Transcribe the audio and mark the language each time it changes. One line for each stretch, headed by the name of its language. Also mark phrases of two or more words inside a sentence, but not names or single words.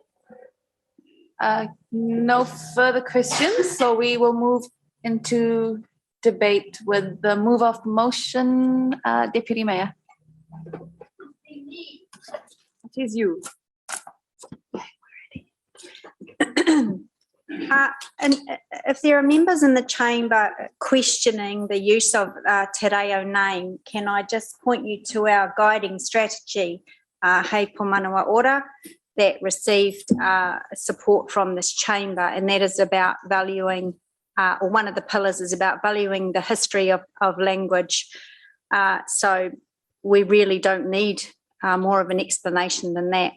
English: No further questions, so we will move into debate with the move of motion, Deputy Mayor. It is you. And if there are members in the chamber questioning the use of
Māori: te reo
English: name, can I just point you to our guiding strategy Hei Po Manawa Ora that received support from this chamber, and that is about valuing, or one of the pillars is about valuing the history of language. So we really don't need more of an explanation than that.